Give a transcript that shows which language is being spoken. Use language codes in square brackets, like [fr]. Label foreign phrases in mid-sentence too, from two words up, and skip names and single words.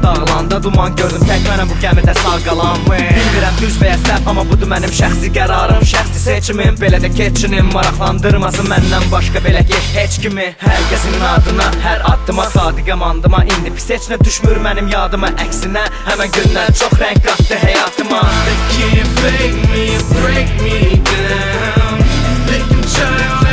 [az] Dağlanda duman gördüm, tək mənəm bu gəmidə sağ qalan. Bilmirəm düz və ya səhv, amma budur mənim şəxsi qərarım, şəxsi seçimim. Belə də keçinim, maraqlandırmasın məndən başqa belə ki heç kimi. Hər kəsin adına, hər addıma sadiqəm andıma. İndi pis heç nə düşmür mənim yadıma, əksinə həmən gündən çox rəng qatdı həyatıma. [en] They can't fake me or break me down. They can try